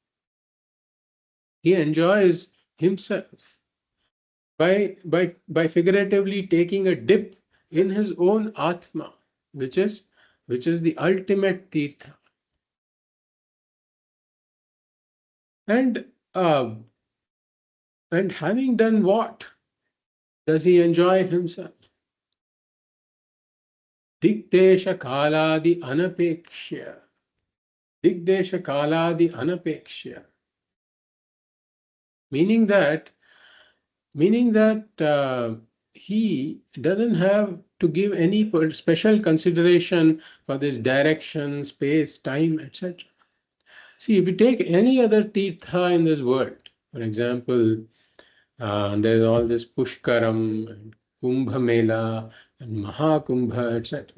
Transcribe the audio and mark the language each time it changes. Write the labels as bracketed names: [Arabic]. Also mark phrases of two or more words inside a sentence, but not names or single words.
[English] He enjoys himself by figuratively taking a dip in his own Atma, which is the ultimate Tirtha. And having done what does he enjoy himself? [Sanskrit] Digdesha kaladi anapekshya. Digdesha kaladi anapekshya. [English] Meaning that he doesn't have to give any special consideration for this direction, space, time, etc. See, if you take any other tirtha in this world, for example, there's all this Pushkaram and Kumbha Mela and Mahakumbha, etc.